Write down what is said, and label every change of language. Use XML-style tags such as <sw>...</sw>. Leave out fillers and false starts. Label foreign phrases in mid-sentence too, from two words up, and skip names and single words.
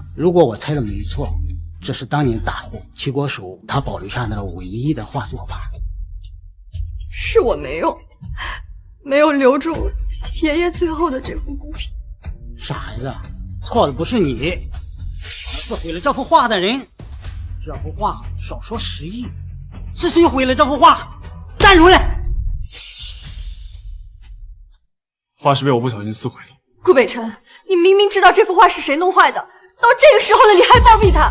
<zh>如果我猜的没錯，这是当年大户齐国手他保留下的唯一的画作吧？是我没有留住爷爷最后的这幅孤品。傻孩子，錯的不是你，而是毀了這幅畫的人。這幅畫少說10億，是誰毀了這幅畫？站出來！畫是被我不小心撕毀的。顧北辰，你明明知道這幅畫是誰弄壞的，到這個時候了，你還包庇他？</zh>